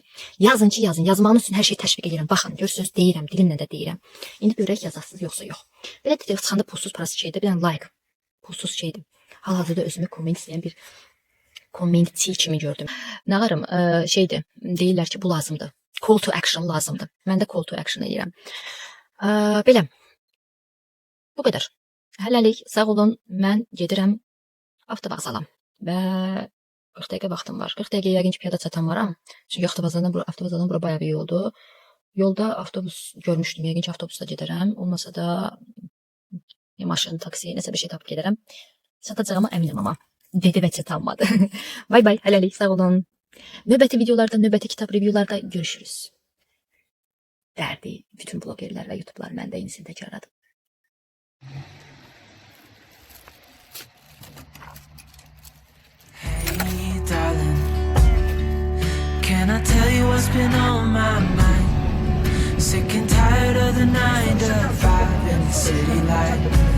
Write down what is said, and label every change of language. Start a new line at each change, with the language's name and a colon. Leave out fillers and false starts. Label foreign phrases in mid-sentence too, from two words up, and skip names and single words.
Azerbaijani: Yazın ki, yazın. Yazmağınız üçün hər şeyi təşviq edirəm. Baxın, görürsünüz, deyirəm, dilimlə də deyirəm. İndi görək yazasınız yoxsa yox. Belə dedik, çıxanda pulsuz parası şeydir, bir dənə like, pulsuz şeydir. Hal-hazırda özümü komment istəyən bir kommentçi kimi gördüm. Nağarım, şeydir, deyirlər ki, bu lazımdır.
English: Call to action
Azerbaijani: lazımdır. Mən də
English: call to action
Azerbaijani: edirəm. Belə, bu qədər. Hələlik, sağ olun, mən gedirəm avtovağzala və 40 dəqiqə vaxtım var. 40 dəqiqə yəqin ki, piyada çatan varam. Çünki avtovağzaldan bura bayağı bir yoldur. Yolda avtobus görmüşdüm, yəqin ki, avtobusda gedərəm. Olmasa da maşın, taksi, nəsə bir şey tapıb gedərəm. Çatacağıma əminəm amma. Dedi və çatanmadı. Bay bay, hələlik, sağ olun. Növbəti videolarda, növbəti kitab reviewlarda görüşürüz. Dərdi bütün blogerlər və YouTube'lar məndə yenisini təkrarladım.
English: Hey darling, can I tell you what's been on my mind? Sick and tired of the 9 to 5 in the city light.